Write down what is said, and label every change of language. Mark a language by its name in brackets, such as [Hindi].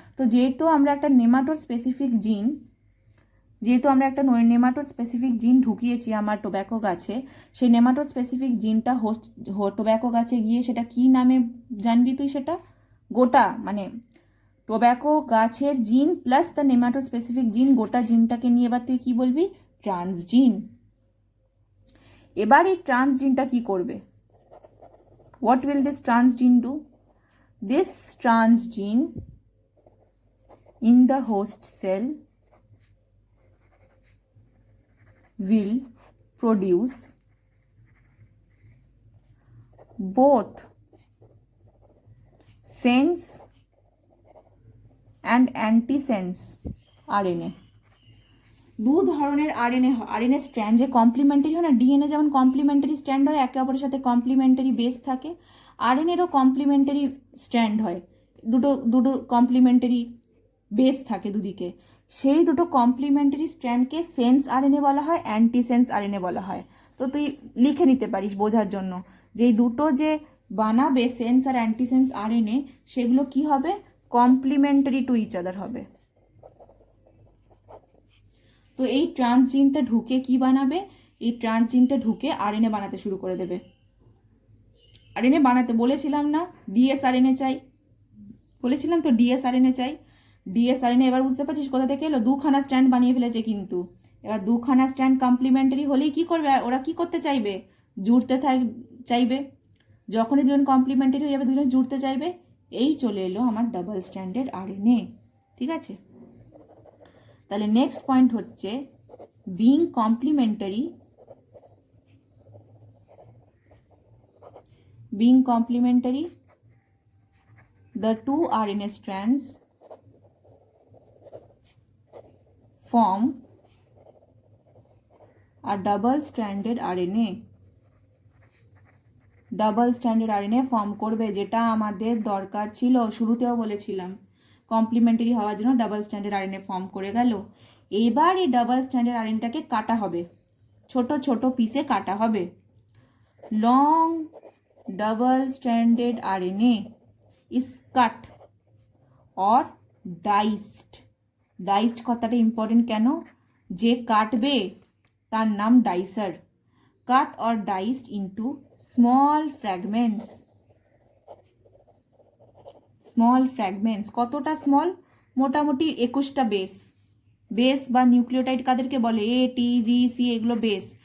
[Bangla] তো যেহেতু আমরা একটা নেমাটোড স্পেসিফিক জিন, যেহেতু আমরা একটা নেমাটোড স্পেসিফিক জিন ঢুকিয়েছি আমার টোব্যাকো গাছে, সেই নেমাটোড স্পেসিফিক জিনটা হোস্ট টোব্যাকো গাছে গিয়ে সেটা কি নামে জানবি তুই, সেটা গোটা মানে টোব্যাকো গাছের জিন প্লাস দ্য নেমাটোড স্পেসিফিক জিন, গোটা জিনটাকে নিয়ে এবার তুই কি বলবি, ট্রান্সজিন। এবার এই ট্রান্সজিনটা কি করবে, [English] What will this transgene do? This transgene in the host cell will produce both sense and antisense RNA। [Bangla] দু ধরনের আরএনএ, আরএনএ স্ট্র্যান্ড যে কমপ্লিমেন্টারি হয় না, ডিএনএ যেমন কমপ্লিমেন্টারি স্ট্র্যান্ড হয়, একে অপরের সাথে কমপ্লিমেন্টারি বেস থাকে, আরএনএরও কমপ্লিমেন্টারি স্ট্র্যান্ড হয়, দুটো দুটো কমপ্লিমেন্টারি বেস থাকে দুদিকে, সেই দুটো কমপ্লিমেন্টারি স্ট্র্যান্ডকে সেন্স আরএনএ বলা হয়, অ্যান্টিসেন্স আরএনএ বলা হয়। তো তুই লিখে নিতে পারিস বোঝার জন্য, যে এই দুটো যে বানাবে সেন্স আর অ্যান্টিসেন্স আরএনএ, সেগুলো কি হবে, [English] complementary to each other [Bangla] হবে। তো এই ট্রান্সজিনটা ঢুকে কি বানাবে, এই ট্রান্সজিনটা ঢুকে আরএনএ বানাতে শুরু করে দেবে। আরএনএ বানাতে বলেছিলাম না, ডিএসআরএনএ চাই বলেছিলাম তো, ডিএসআরএনএ চাই। ডিএসআরএনএ এবার বুঝতে পারছিস কোথা থেকে এলো, দুখানা স্ট্র্যান্ড বানিয়ে ফেলেছে কিন্তু। এবার দুখানা স্ট্র্যান্ড কমপ্লিমেন্টারি হলেই কি করবে, ওরা কি করতে চাইবে, জুড়তে চাইবে। যখনই দুজন কমপ্লিমেন্টারি হয়ে যাবে, দুজন জুড়তে চাইবে, এই চলে এলো আমার ডাবল স্ট্যান্ডার্ড আরএনএ। ঠিক আছে, তাহলে নেক্সট পয়েন্ট হচ্ছে [English] Being complementary, being complementary, the two RNA strands form a double-stranded RNA। [Bangla] Double standard RNA form করবে, যেটা আমাদের দরকার ছিল, শুরুতেও বলেছিলাম কমপ্লিমেন্টারি হওয়ার জন্য ডাবল স্ট্যান্ডার্ড আরএনএ ফর্ম করে গেল। এবার এই ডাবল স্ট্যান্ডার্ড আরএনএটাকে কাটা হবে, ছোট ছোট পিসে কাটা হবে। [English] Long double-stranded RNA is cut or diced। [Bangla] Diced কথাটা ইম্পর্টেন্ট কেন, যে কাটবে তার নাম ডাইসার। [English] Cut or diced into small fragments. [Bangla] Small fragments কতটা স্মল, মোটামুটি 21টা বেস, বেস বা নিউক্লিওটাইড কাদেরকে বলে, এ টি জি সি, এগুলো বেস।